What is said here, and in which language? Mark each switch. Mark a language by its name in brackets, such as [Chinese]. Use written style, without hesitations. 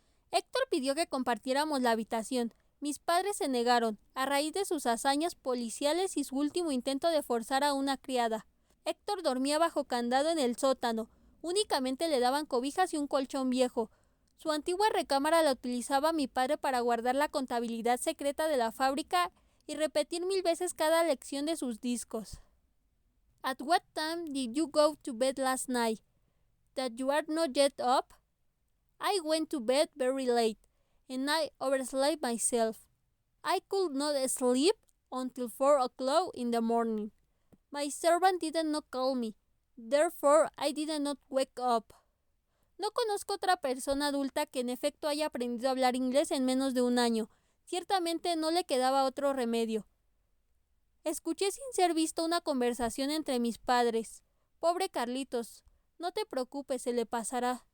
[Spanish] Héctor pidió que compartiéramos la habitación. Mis padres se negaron, a raíz de sus hazañas policiales y su último intento de forzar a una criada. Héctor dormía bajo candado en el sótano. Únicamente le daban cobijas y un colchón viejo. Su antigua recámara la utilizaba mi padre para guardar la contabilidad secreta de la fábrica y repetir 1000 veces cada lección de sus discos. [English] At what time did you go to bed last night? That you are not yet up? I went to bed very late, and I overslept myself. I could not sleep until 4 o'clock in the morning. My servant did not call me, therefore I did not wake up. [Spanish] No conozco otra persona adulta que en efecto haya aprendido a hablar inglés en menos de un año. Ciertamente no le quedaba otro remedio. Escuché sin ser visto una conversación entre mis padres. Pobre Carlitos, no te preocupes, se le pasará.